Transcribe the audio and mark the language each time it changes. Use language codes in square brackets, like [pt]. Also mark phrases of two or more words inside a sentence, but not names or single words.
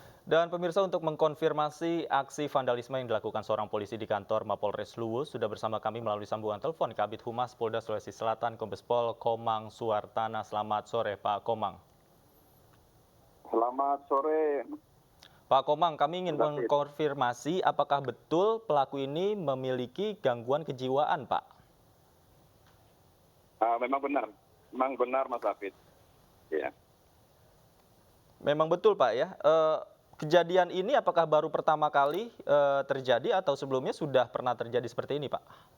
[id] Dan pemirsa, untuk mengkonfirmasi aksi vandalisme yang dilakukan seorang polisi di kantor Mapolres Luwu, sudah bersama kami melalui sambungan telepon Kabid Humas Polda Sulawesi Selatan Kombes Pol Komang Suartana. Selamat sore Pak Komang. Selamat sore. Pak Komang, kami ingin mengkonfirmasi apakah betul pelaku ini memiliki gangguan kejiwaan, Pak? Memang benar Mas Hafid. Ya. Memang betul Pak ya. Kejadian ini apakah baru pertama kali terjadi atau sebelumnya sudah pernah terjadi seperti ini, Pak?